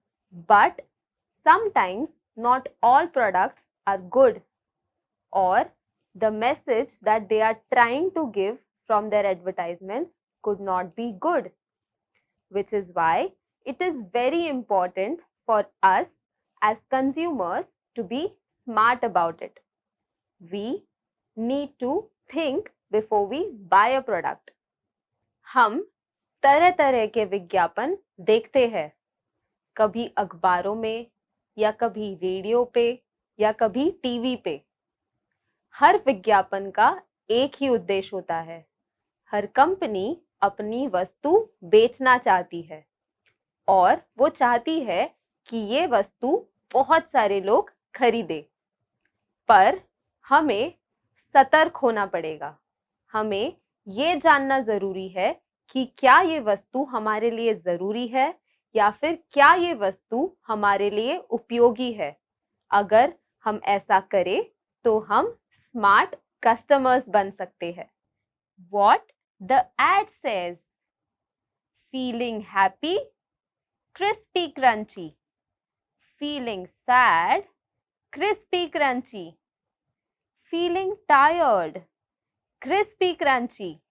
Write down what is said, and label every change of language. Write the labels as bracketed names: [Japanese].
[English] But sometimes not all products are good, or the message that they are trying to give from their advertisements could not be good, which is why it is very important for us as consumers to be smart about it. We need to think before we buy a product. [Hindi] हम तरह तरह के विज्ञापन देखते हैं, कभी अखबारों में या कभी रेडियो पे या कभी टीवी पे। हर विज्ञापन का एक ही उद्देश्य होता है। हर कंपनी अपनी वस्तु बेचना चाहती है और वो चाहती है कि ये वस्तु बहुत सारे लोग खरीदे। पर हमें सतर्क होना पड़ेगा। हमें ये जानना जरूरी है कि क्या ये वस्तु हमारे लिए जरूरी है या फिर क्या ये वस्तु हमारे लिए उपयोगी है। अगर हम ऐसा करें तो हम स्मार्ट कस्टमर्स बन सकते हैं. [English] What the ad says: feeling happy, crispy crunchy. Feeling sad, crispy crunchy. Feeling tired, crispy crunchy.